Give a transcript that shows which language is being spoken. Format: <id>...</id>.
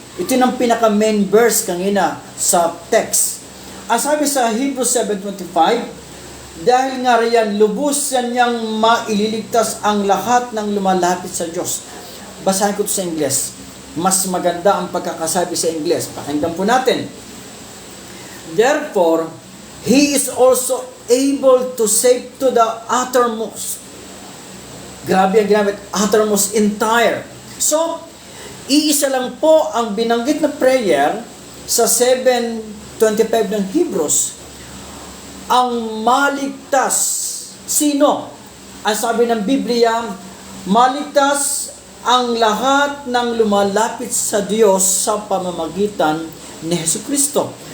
<tl>Ito yung pinaka-main verse kanina sa text. Ang sabi sa Hebrews 7:25, dahil nga riyan, lubusan niyang maililigtas ang lahat ng lumalapit sa Diyos. Basahin ko ito sa Ingles. Mas maganda ang pagkakasabi sa Ingles. Pakinggan po natin.</tl> <en>Therefore, He is also able to save to the uttermost.</en> <tl>Grabe ang ginamit, uttermost, entire. So, iisa lang po ang binanggit na prayer sa 7:25 ng Hebrews. Ang maligtas. Sino? Ang sabi ng Biblia, maligtas ang lahat ng lumalapit sa Diyos sa pamamagitan ni Jesucristo.</tl>